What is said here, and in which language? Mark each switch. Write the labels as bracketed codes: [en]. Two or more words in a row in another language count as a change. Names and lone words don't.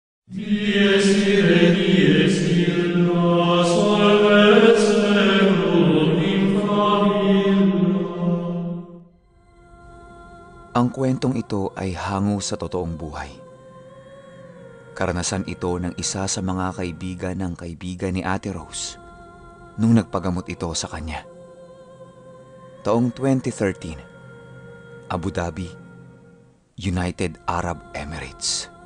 [la] Dies irae, dies illa, salvet seculum in favilla. [tl] Ang kwentong ito ay hango sa totoong buhay. Karanasan ito ng isa sa mga kaibigan ni Ate Rose nung nagpagamot ito sa kanya. Taong 2013, Abu Dhabi, United Arab Emirates.